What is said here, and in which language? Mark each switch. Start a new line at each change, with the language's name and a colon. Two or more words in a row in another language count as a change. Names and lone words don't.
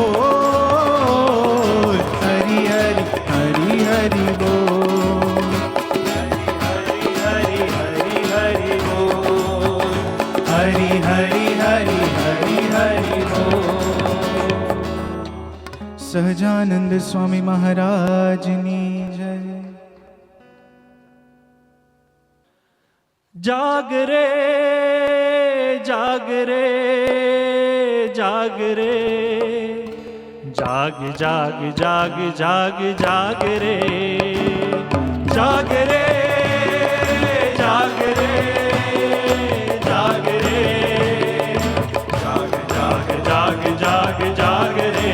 Hindi: बोल, हरि हरि हरि हरि बोल, हरि हरि हरि हरि बोल, हरि हरि हरि हरि हरि बोल।
Gujarati: સહજાનંદ સ્વામી મહારાજની જય।
Hindi: जाग रे जाग रे जाग रे, जाग जाग जाग जाग जाग रे, जाग रे जाग रे जाग रे, जाग जाग जाग जाग जाग रे।